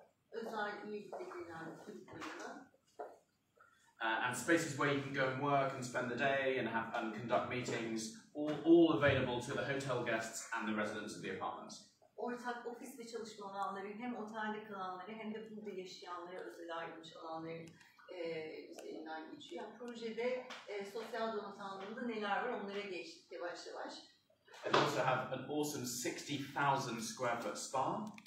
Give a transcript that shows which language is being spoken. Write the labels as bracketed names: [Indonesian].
[Turkish] Özel üyelikle gelen kulüplerine. [English] And spaces where you can go and work and spend the day and conduct meetings, all available to the hotel guests and the residents of the apartments. [Turkish] Ortak ofis ve çalışma alanları hem otelde kalanları hem de burada yaşayanlara özel ayrılmış alanların üzerinden geçiyor. Yani projede sosyal donat anlamında neler var onlara geçtik yavaş yavaş. [English] They also have an awesome 60,000 square foot spa.